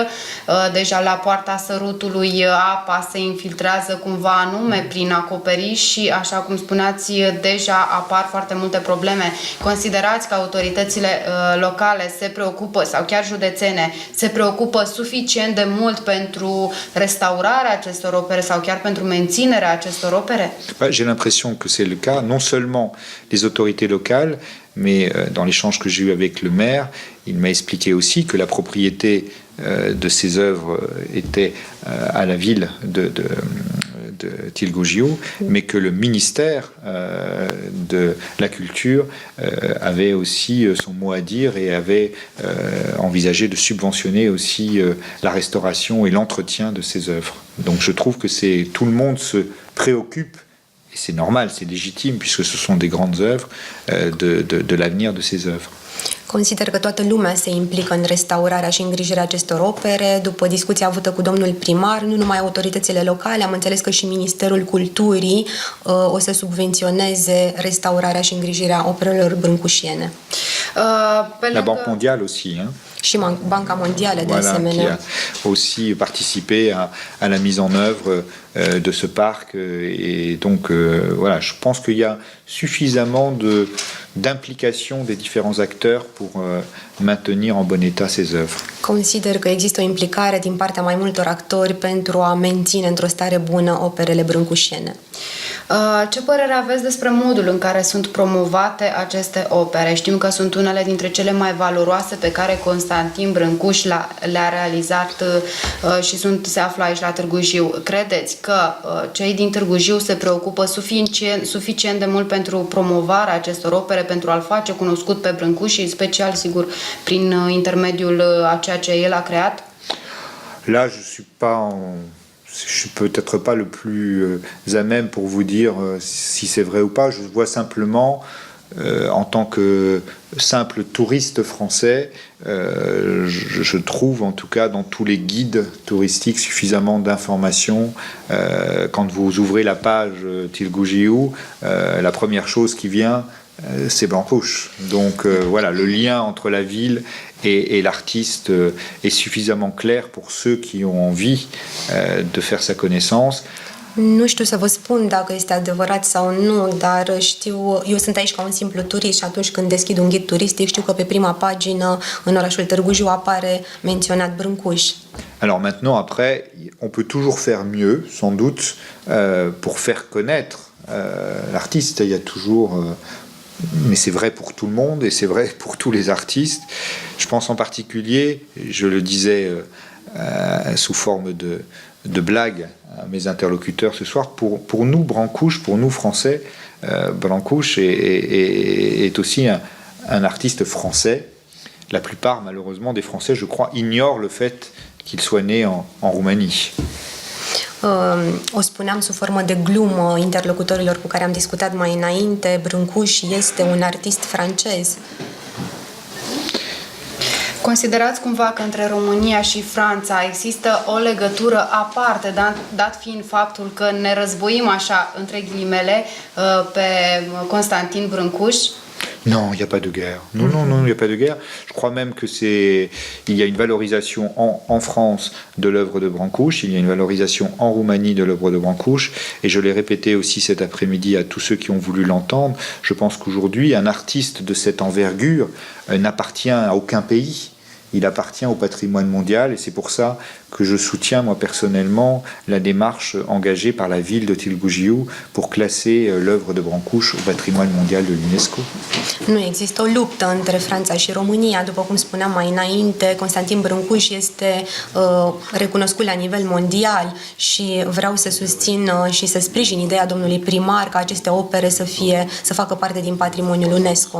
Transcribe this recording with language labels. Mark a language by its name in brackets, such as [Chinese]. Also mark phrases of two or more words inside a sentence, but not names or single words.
[Romanian] Deja la poarta sărutului apa se infiltrează cumva anume prin acoperiș și, așa cum spuneați, deja apar foarte multe probleme. Considerați că autoritățile locale se preocupă, sau chiar județene, se preocupă suficient de mult pentru restaurarea acestor opere sau chiar pentru menținerea acestor opere? [French] J'ai l'impression que c'est le cas, non seulement les autorités locales, mais dans l'échange que j'ai eu avec le maire, il m'a expliqué aussi que la propriété de ces œuvres était à la ville de Tilgogiu, mais que le ministère de la Culture avait aussi son mot à dire et avait envisagé de subventionner aussi la restauration et l'entretien de ces œuvres. Donc je trouve que tout le monde se préoccupe, et c'est normal, c'est légitime, puisque ce sont des grandes œuvres, de l'avenir de ces œuvres. [Romanian] Consider că toată lumea se implică în restaurarea și îngrijirea acestor opere. După discuția avută cu domnul primar, nu numai autoritățile locale, am înțeles că și Ministerul Culturii o să subvenționeze restaurarea și îngrijirea operelor brâncușiene. [French] La Banque Mondiale aussi, hein? [Romanian] Și Banca Mondială, de Voilà, asemenea. [French] qui a aussi participé à la mise en œuvre de ce parc. Et donc, voilà, je pense qu'il y a suffisamment d'implication des différents acteurs pour maintenir en bon état ces œuvres. [Romanian] Consider că există o implicare din partea mai multor actori pentru a menține într-o stare bună operele brâncușiene. Ce părere aveți despre modul în care sunt promovate aceste opere? Știm că sunt unele dintre cele mai valoroase pe care Constantin Brâncuș le-a realizat și se află aici la Târgu Jiu. Credeți că cei din Târgu Jiu se preocupă suficient de mult pentru promovarea acestor opere, pentru a-l face cunoscut pe Brâncuș și special, sigur, prin intermediul a ceea ce el a creat? [French] Là, je suis peut-être pas le plus à même pour vous dire si c'est vrai ou pas. Je vois simplement, en tant que simple touriste français, je trouve en tout cas dans tous les guides touristiques suffisamment d'informations. Quand vous ouvrez la page Tilgogiu, la première chose qui vient, c'est Blancuș. Donc voilà, le lien entre la ville et l'artiste est suffisamment clair pour ceux qui ont envie de faire sa connaissance. [Romanian] Nu știu să vă spun dacă este adevărat sau nu, dar știu, eu sunt aici ca un simplu turist și atunci când deschid un ghid turistic știu că pe prima pagină în orașul Târgu Jiu apare menționat Brâncuș. [French] Alors maintenant, après, on peut toujours faire mieux, sans doute, pour faire connaître l'artiste. Il y a toujours... mais c'est vrai pour tout le monde et c'est vrai pour tous les artistes. Je pense en particulier, je le disais sous forme de blague à mes interlocuteurs ce soir, pour nous, Brâncuș, pour nous Français, Brâncuș est aussi un artiste français. La plupart, malheureusement, des Français, je crois, ignorent le fait qu'il soit né en Roumanie. [Romanian] O spuneam sub formă de glumă interlocutorilor cu care am discutat mai înainte, Brâncuș este un artist francez. Considerați cumva că între România și Franța există o legătură aparte, dat fiind faptul că ne războim așa, între ghilimele, pe Constantin Brâncuș? [French] Non, il n'y a pas de guerre. Non, il n'y a pas de guerre. Je crois même que il y a une valorisation en France de l'œuvre de Brâncuș, il y a une valorisation en Roumanie de l'œuvre de Brâncuș, et je l'ai répété aussi cet après-midi à tous ceux qui ont voulu l'entendre. Je pense qu'aujourd'hui, un artiste de cette envergure n'appartient à aucun pays. Il appartient au patrimoine mondial et c'est pour ça que je soutiens moi personnellement la démarche engagée par la ville de Tilgogiu pour classer l'œuvre de Brâncuș au patrimoine mondial de l'UNESCO. [Romanian] Nu există o luptă între Franța și România, după cum spuneam mai înainte, Constantin Brâncuș este recunoscut la nivel mondial și vreau să susțin și să sprijin ideea domnului primar ca aceste opere să facă parte din patrimoniul UNESCO.